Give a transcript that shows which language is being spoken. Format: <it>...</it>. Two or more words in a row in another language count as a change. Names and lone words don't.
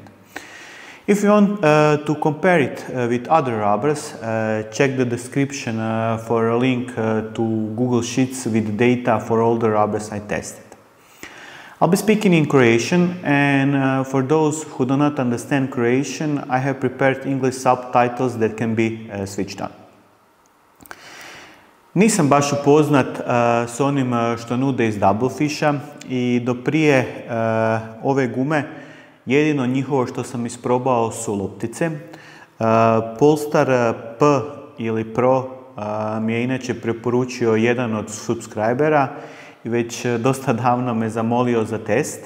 <en>If you want to compare it with other rubbers, check the description for a link to Google Sheets with data for all the rubbers I tested. I'll be speaking in Croatian, and for those who do not understand Croatian, I have prepared English subtitles that can be switched on.</en> <hr>Nisam baš upoznat s onim što nude iz Doublefisha i do prije ove gume jedino njihovo što sam isprobao su loptice. Polestar P ili Pro mi je inače preporučio jedan od subscribera i već dosta davno me zamolio za test.</hr>